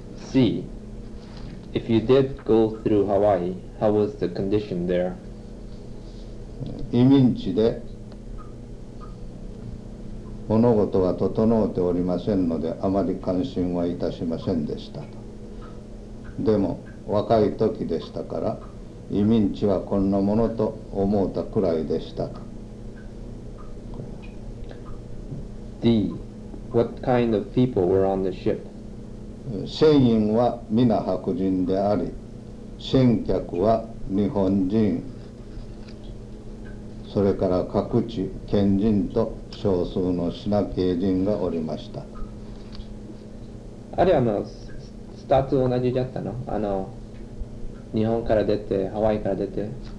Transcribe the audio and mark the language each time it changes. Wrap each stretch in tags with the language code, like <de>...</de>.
<en>C If you did go through Hawaii, how was the condition there?</en> <ja>移民地で物事が整っておりませんのであまり関心はいたしませんでしたと。でも若い時でしたから移民地はこんなものと思うたくらいでしたと。</ja> <en>D. What kind of people were on the ship?</en> <ja>船員は皆白人であり、船客は日本人、それから各地県人と少数のシナ系人がおりました。あれはスタート同じだったの？日本から出て、ハワイから出て。</ja>